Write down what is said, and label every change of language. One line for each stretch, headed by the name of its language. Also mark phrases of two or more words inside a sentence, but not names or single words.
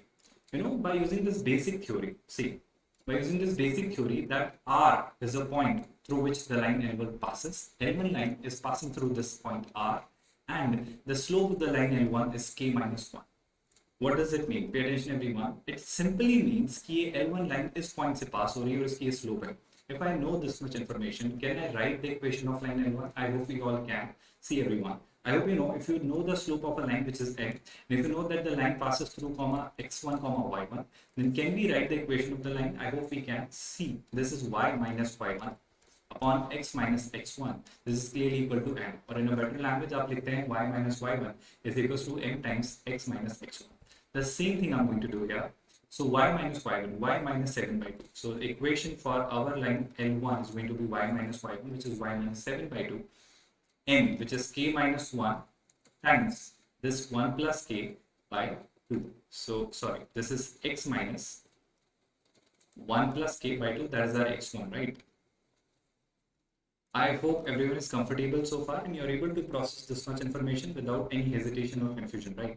English: By using this basic theory, see, by using this basic theory that R is a point through which the line L1 passes. L1 line is passing through this point R. And the slope of the line L1 is k minus 1. What does it mean? Pay attention everyone. It simply means कि L1 line is point से pass
Hindi: हो रही है और इसकी
English: slope है. If I know this much information, can I write the equation of line L1? I hope you all can. See everyone, I hope you know, if you know the slope of a line which is n, and if you know that the line passes through comma x1 comma y1, then can we write the equation of the line? I hope we can. See, this is y minus y1 upon x minus x1. This is clearly equal to m, or in a better language
Hindi: आप लिखते हैं
English: y minus y1 is equals to m times x minus x1. The same thing I'm going to do here. So y minus y1, y minus 7 by 2. So the equation for our line L1 is going to be y minus y1, which is y minus 7 by 2, m, which is k minus 1 times this 1 plus k by 2. So sorry, this is x minus 1 plus k by 2, that is our x1, right? I hope everyone is comfortable so far and you're able to process this much information without any hesitation or confusion, right?